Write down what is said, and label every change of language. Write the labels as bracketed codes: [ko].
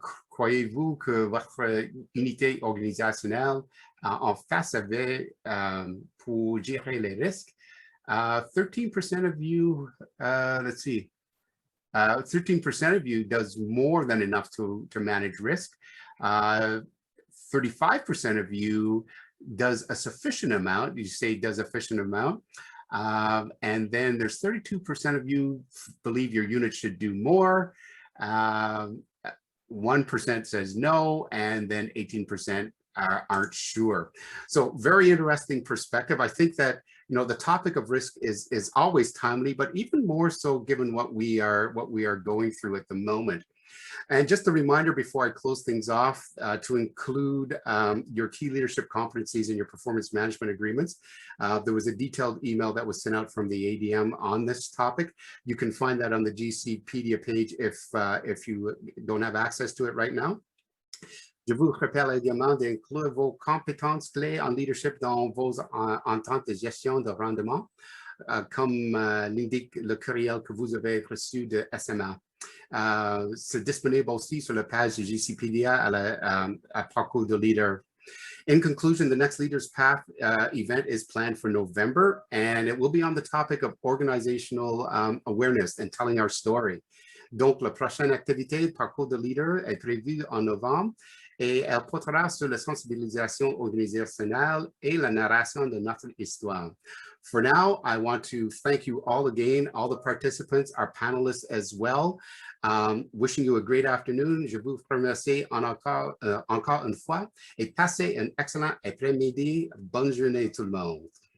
[fr] Croyez-vous que votre unité organisationnelle en face avait pour gérer les risques? [en] 13% of you, 13% of you does more than enough to manage risk. 35% of you does a sufficient amount. You say does a sufficient amount. And then there's 32% of you believe your unit should do more. 1% says no, and then 18% aren't sure. So very interesting perspective. I think that You know, the topic of risk is always timely, but even more so given what we are going through at the moment. And just a reminder before I close things off to include your key leadership competencies in your performance management agreements. There was a detailed email that was sent out from the ADM on this topic. You can find that on the GCpedia page if you don't have access to it right now. [fr] Je vous rappelle également d'inclure vos compétences clés en leadership dans vos ententes de gestion de rendement, comme l'indique le courriel que vous avez reçu de SMA. C'est disponible aussi sur la page de GCpedia à Parcours de Leader. [en] In conclusion, the next Leaders Path event is planned for November, and it will be on the topic of organizational awareness and telling our story. [fr] Donc, la prochaine activité, Parcours de Leader, est prévue en novembre et elle portera sur la sensibilisation organisationnelle et la narration de notre histoire. [en] For now, I want to thank you all again, all the participants, our panelists as well. Wishing you a great afternoon. [fr] Je vous remercie encore une fois et passez un excellent après-midi. Bonne journée tout le monde.